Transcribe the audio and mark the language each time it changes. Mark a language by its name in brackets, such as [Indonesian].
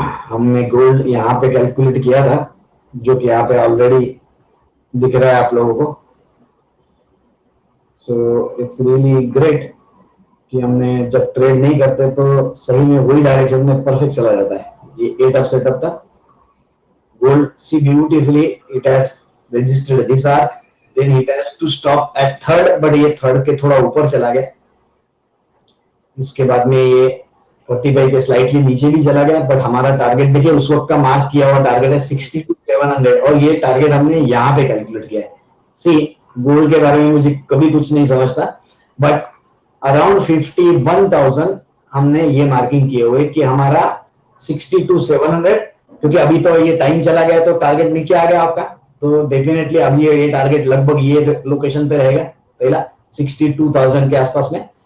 [Hindi] हमने गोल्ड यहाँ पे कैलकुलेट किया था, जो कि यहाँ पे ऑलरेडी दिख रहा है आप लोगों को। [English] so it's really great [Hindi] कि हमने जब ट्रेड नहीं करते तो सही में वही डायरेक्शन में परफेक्ट चला जाता है। ये 8 अप सेटअप था, [English] gold, see beautifully it has registered this arc, then it has to stop at third, but [Hindi] ये थर्ड के थोड़ा ऊपर चला गया। इसके बाद में ये 45 के स्लाइटली नीचे भी चला गया, बट हमारा टारगेट देखिए उस वक्त का मार्क किया हुआ टारगेट है 62,700, और ये टारगेट हमने यहाँ पे कैलकुलेट किया है। सी गोल्ड के बारे में मुझे कभी कुछ नहीं समझता, बट अराउंड 51,000 हमने ये मार्किंग किए हुए कि हमारा 62,700, क्योंकि अभी तो ये टाइम चला गया तो टारगेट नीचे आ गया आपका, तो डेफिनेटली अभी ये टारगेट लगभग ये लोकेशन पे रहेगा, पहला 62,000 के आसपास में।